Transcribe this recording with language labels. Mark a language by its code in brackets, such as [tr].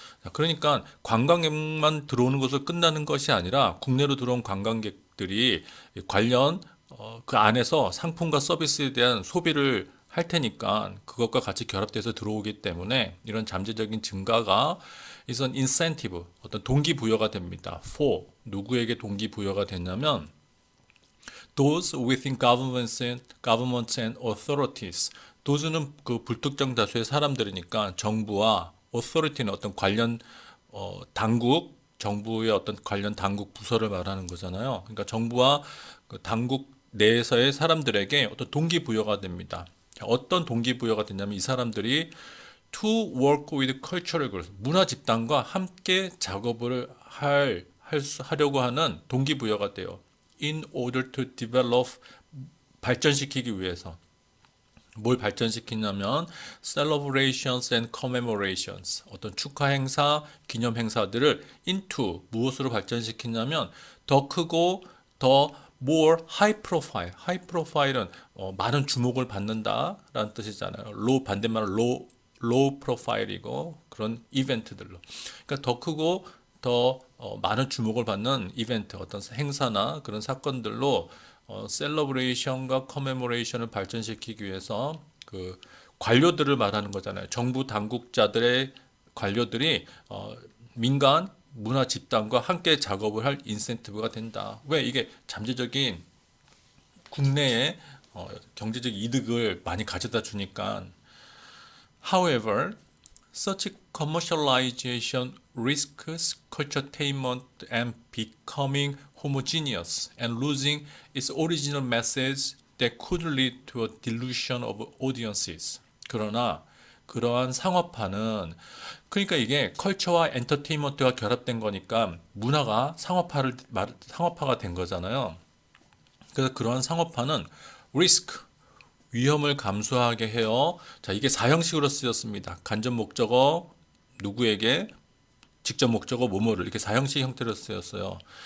[ko] 자, 그러니까 관광객만 들어오는 것으로 끝나는 것이 아니라 국내로 들어온 관광객들이 관련 그 안에서 상품과 서비스에 대한 소비를 할 테니까 그것과 같이 결합돼서 들어오기 때문에 이런 잠재적인 증가가 이선 인센티브 어떤 동기부여가 됩니다. [en] for [ko] 누구에게 동기부여가 되냐면 [en] those within governments and authorities. [ko] those는 그 불특정 다수의 사람들이니까 정부와 authority는 어떤 관련 당국 정부의 어떤 관련 당국 부서를 말하는 거잖아요. 그러니까 정부와 그 당국 내에서의 사람들에게 어떤 동기부여가 됩니다. 어떤 동기부여가 되냐면 이 사람들이 [en] to work with cultural groups, [ko] 문화 집단과 함께 작업을 하려고 하는 동기부여가 돼요. [en] In order to develop, [ko] 발전시키기 위해서. 뭘 발전시키냐면 [en] celebrations and commemorations, [ko] 어떤 축하 행사, 기념 행사들을 into 무엇으로 발전시키냐면 더 크고 더 [en] more high profile. [ko] high profile은 많은 주목을 받는다라는 뜻이잖아요. low 반대말은 low profile이고 그런 이벤트들로. 그러니까 더 크고 더 많은 주목을 받는 이벤트, 어떤 행사나 그런 사건들로 셀러브레이션과 커메모레이션을 발전시키기 위해서 그 관료들을 말하는 거잖아요. 정부 당국자들의 관료들이 민간 문화 집단과 함께 작업을 할 인센티브가 된다. 왜 이게 잠재적인 국내에 경제적 이득을 많이 가져다 주니까. [en] However, such commercialization risks culturetainment and becoming homogeneous and losing its original message that could lead to a dilution of audiences. [ko] 그러나 그러한 상업화는 그러니까 이게 컬처와 엔터테인먼트가 결합된 거니까 문화가 상업화가 된 거잖아요. 그래서 그러한 상업화는 리스크 위험을 감수하게 해요. 자, 이게 사형식으로 쓰였습니다. 간접 목적어 누구에게 직접 목적어 뭐뭐를 이렇게 사형식 형태로 쓰였어요.